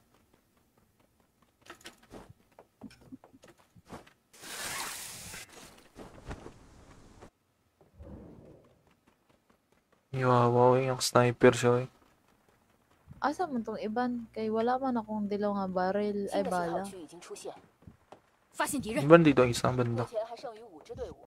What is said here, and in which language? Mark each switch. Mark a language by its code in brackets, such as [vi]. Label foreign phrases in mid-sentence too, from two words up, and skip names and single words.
[tl] Wow, yung sniper siya. Eh. [ceb] Asa man tong iban? Kay wala man akong dilaw nga barrel [zh] 新 [ceb] ay [zh] 的信号 [ceb] bala. [zh] 区已经出现，发现敌人， [tl] Iban dito ang isang [zh] 目 [tl] banda. [zh] 前还剩余5支队伍。